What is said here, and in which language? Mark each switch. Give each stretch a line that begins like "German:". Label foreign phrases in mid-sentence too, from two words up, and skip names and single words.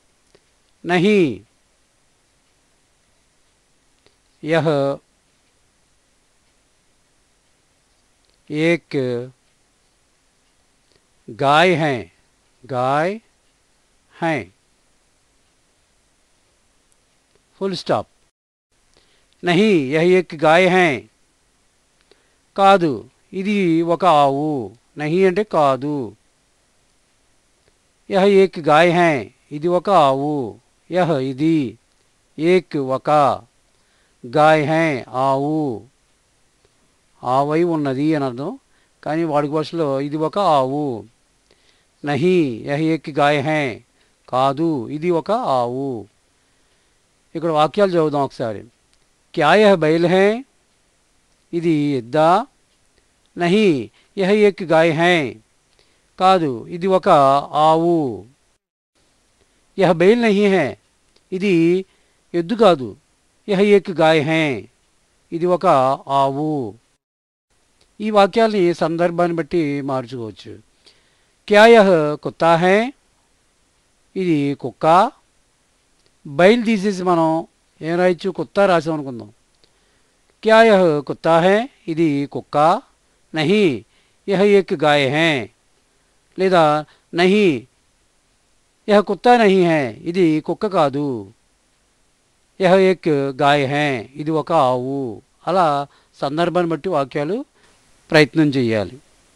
Hindi: नहीं यह एक गाय है, गाय हैं, फुल स्टॉप. नहीं यह एक गाय है,
Telugu: కాదు ఇది ఒక ఆవు, నహీ అంటే కాదు.
Hindi: यह एक गाय है,
Telugu: ఇది ఒక ఆవు, యహ్ ఇది, ఏక్ ఒక,
Hindi: गाय है
Telugu: ఆవు, ఆవై ఉన్నది అని అర్థం. కానీ వాడుక భాషలో ఇది ఒక ఆవు.
Hindi: नहीं यह एक गाय है,
Telugu: కాదు ఇది ఒక ఆవు. ఇక్కడ వాక్యాలు చదువుదాం ఒకసారి.
Hindi: क्या यह बैल है,
Telugu: ఇది ఎద్దా.
Hindi: नहीं यह एक गाय है,
Telugu: కాదు ఇది ఒక ఆవు.
Hindi: यह बैल नहीं है,
Telugu: ఇది ఎద్దు కాదు.
Hindi: यह एक गाय है,
Telugu: ఇది ఒక ఆవు. ఈ వాక్యాల్ని సందర్భాన్ని బట్టి మార్చుకోవచ్చు.
Hindi: क्या यह कुत्ता है,
Telugu: ఇది కుక్క. బైల్ తీసేసి మనం ఏం రాయొచ్చు? కుత్తా రాసామనుకుందాం.
Hindi: क्या यह कुत्ता है,
Telugu: ఇది కుక్క.
Hindi: नहीं यह एक गाय है, లేదా नहीं यह कुत्ता नहीं है,
Telugu: ఇది కుక్క కాదు.
Hindi: यह एक गाय है,
Telugu: ఇది ఒక ఆవు. అలా సందర్భాన్ని బట్టి వాక్యాలు ప్రయత్నం చేయాలి.